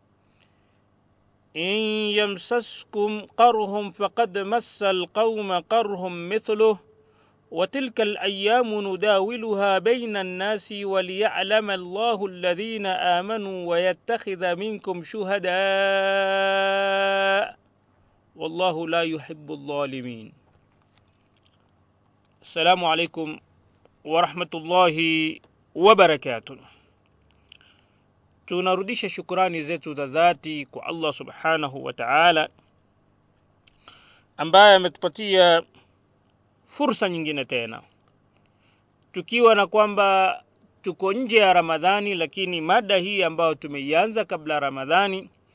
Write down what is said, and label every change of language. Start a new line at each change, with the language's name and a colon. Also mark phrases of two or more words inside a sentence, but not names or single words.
Arabic: إن يمسسكم قرح فقد مس القوم قرح مثله، وتلك الأيام نداولها بين الناس وليعلم الله الذين آمنوا ويتخذ منكم شهداء والله لا يحب الظالمين. السلام عليكم ورحمة الله وبركاته.
Swahili: Tunarudisha shukrani zetu za dhati kwa
Arabic: الله سبحانه وتعالى
Swahili: ambaye ametupatia fursa nyingine tena, tukiwa na kwamba tuko nje ya Ramadhani, lakini mada hii ambayo tumeianza kabla Ramadhani